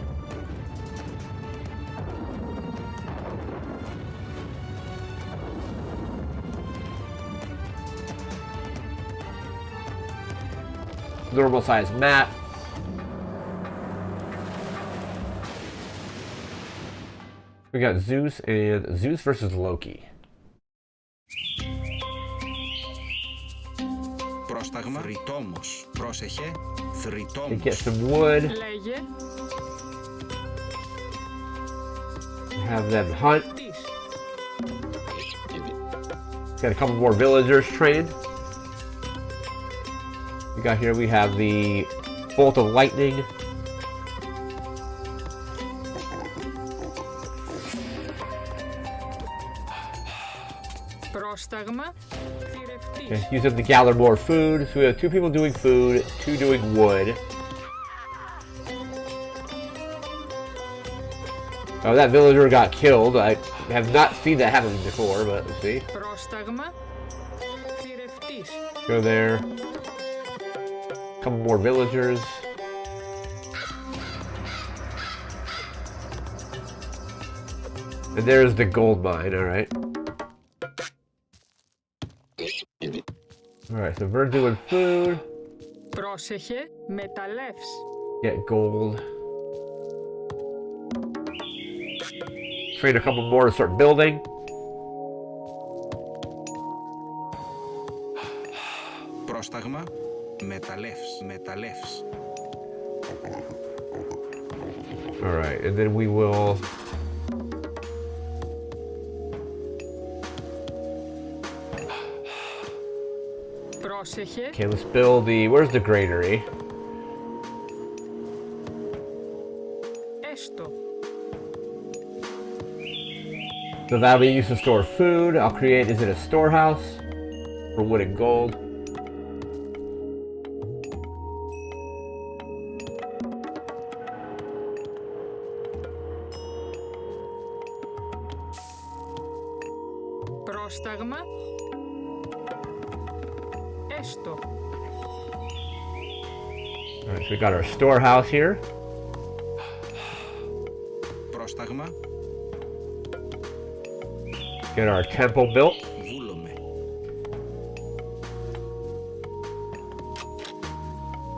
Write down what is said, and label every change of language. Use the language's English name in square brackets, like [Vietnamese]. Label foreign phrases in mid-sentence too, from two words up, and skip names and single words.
[English] Normal size map. We got Zeus and Zeus versus Loki. [Greek] Πρόσταγμα. Θρητόμος. Πρόσεχε. [English] We [Greek] Θρητόμος. [English] get some wood. [Greek] Λέγε. [English] Have them hunt. [Greek] Τις. [English] Got a couple more villagers trained. We got here, we have the bolt of lightning. [Greek] Πρόσταγμα. Θηρευτής. [English] Okay, use up to gather more food. So we have 2 people doing food, 2 doing wood. Oh, that villager got killed. I have not seen that happen before, but let's see. [Greek] Πρόσταγμα. Θηρευτής. [English] Go there. Couple more villagers. And there's the gold mine, alright. Alright, so we're doing food. [Greek] Πρόσεχε. Μεταλλεύς. [English] Get gold. Train a couple more to start building. [Greek] Πρόσταγμα. Μεταλλεύς. Μεταλλεύς. [English] Alright, and then we will... [Greek] Πρόσεχε. [English] Okay, let's build the... Where's the granary? [Greek] Έστω. [English] So that'll be used to store food. I'll create... Is it a storehouse? For wood and gold. [Greek] Πρόσταγμα. Έστω. [English] Alright, so we got our storehouse here. [Greek] Πρόσταγμα. [English] Get our temple built. [Greek] Βούλομαι.